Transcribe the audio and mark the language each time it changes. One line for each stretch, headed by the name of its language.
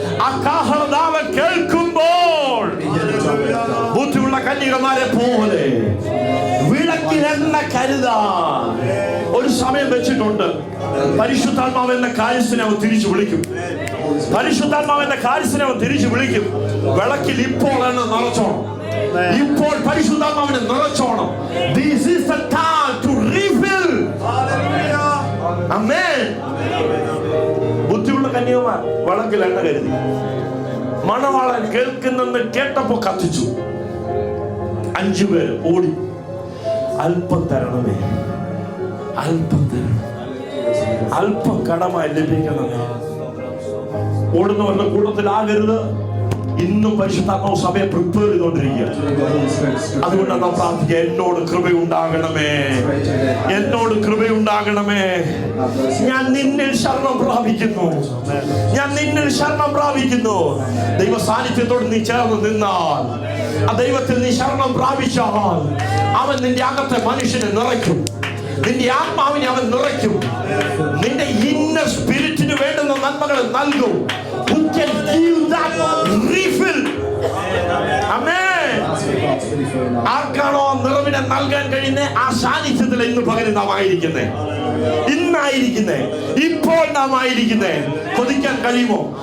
Malayalam: ആ കാഹളനാദം കേൾക്കുമ്പോൾ ബുദ്ധിയുള്ള കന്യകമാരെ പോലെ വിളക്കിൽ എണ്ണ കരുതാൻ ഒരു സമയം വെച്ചിട്ടുണ്ട്. പരിശുദ്ധാത്മാവെന്ന കാര്യസ്ഥനെ അവൻ തിരിച്ചു വിളിക്കും. പരിശുദ്ധാത്മാവെന്ന കാര്യസ്ഥനെ അവൻ തിരിച്ചു വിളിക്കും. വിളക്കിൽ ഇപ്പോൾ എണ്ണ നിറച്ചോണം. ഇപ്പോൾ പരിശുദ്ധാത്മാവിനെ നിറച്ചോണം.
English: This is the time to refill. Amen.
Malayalam: ബുദ്ധിയുള്ള കന്യകമാർ വിളക്കിൽ എണ്ണ കരുതി. മണവാളൻ കേൾക്കുന്നെന്ന് കേട്ടപ്പോ കത്തിച്ചു. 5 പേര് ഓടി, അല്പം തരണമേ, അല്പം തരണം, അല്പം കടമായി ലഭിക്കണമേ. ഓടുന്നവരുടെ കൂട്ടത്തിലാകരുത്. ഇന്നും പരിശുദ്ധാത്മാവ് സഭയെ പ്രിപ്പയർ ചെയ്തുകൊണ്ടിരിക്കുക. അതുകൊണ്ടാണ് നാം പ്രാർത്ഥിക്കുക, എന്നോട് കൃപയുണ്ടാകണമേ, എന്നോട് കൃപയുണ്ടാകണമേ. ഞാൻ നിന്നിൽ ശരണം പ്രാപിക്കുന്നു, ഞാൻ നിന്നിൽ ശരണം പ്രാപിക്കുന്നു. ദൈവ സാന്നിധ്യത്തോട് നീ ചേർന്ന് നിന്നാൽ, ആ ദൈവത്തിൽ നീ ശരണം പ്രാപിച്ചാൽ അവൻ നിന്റെ അകത്തെ മനുഷ്യനെ നിറയ്ക്കും. നിന്റെ ആത്മാവിനെ അവൻ നിറയ്ക്കും. നിന്റെ ഇന്നർ സ്പിരിറ്റിന് വേണ്ടുന്ന നന്മകൾ നൽകും.
English: Who can give that refill? Amen.
Malayalam: ആർക്കാണോ നിറവിനെ നൽകാൻ കഴിയുന്നത് ആ സാന്നിധ്യത്തിൽ ഇന്ന് പകരം നാം ആയിരിക്കുന്നേ, ഇന്നായിരിക്കുന്നേ, ഇപ്പോൾ നാം ആയിരിക്കുന്നേ. കൊതിക്കാൻ കഴിയുമോ?